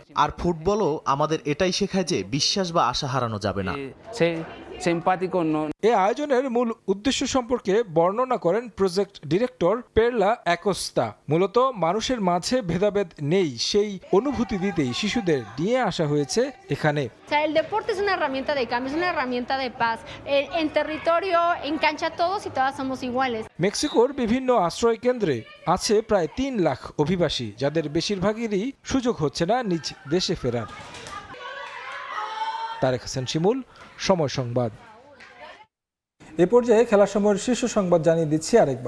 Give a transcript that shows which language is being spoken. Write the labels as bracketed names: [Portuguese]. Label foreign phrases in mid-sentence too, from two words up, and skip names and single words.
[Bangla] আর ফুটবলও আমাদের এটাই শেখায় যে বিশ্বাস বা আশা হারানো যাবে না। এই আয়োজনের মূল উদ্দেশ্য সম্পর্কে বর্ণনা করেন প্রজেক্ট ডিরেক্টর পেরলা অ্যাকোস্তা। মূলত মানুষের মাঝে ভেদাভেদ নেই সেই অনুভূতি দিতেই শিশুদের নিয়ে আসা হয়েছে এখানে। [Spanish] El deporte es una herramienta de cambio, es una herramienta de paz. En territorio, en cancha todos y todas somos iguales. [Bangla] মেক্সিকোর বিভিন্ন আশ্রয় কেন্দ্রে আছে প্রায় 3 লাখ অভিবাসী, যাদের বেশিরভাগেরই সুযোগ হচ্ছে না নিজ দেশে ফেরার। তারেক হাসান শিমুল, সময় সংবাদ। এ পর্যায়ে খেলার সময়ের শীর্ষ সংবাদ জানিয়ে দিচ্ছি আরেকবার।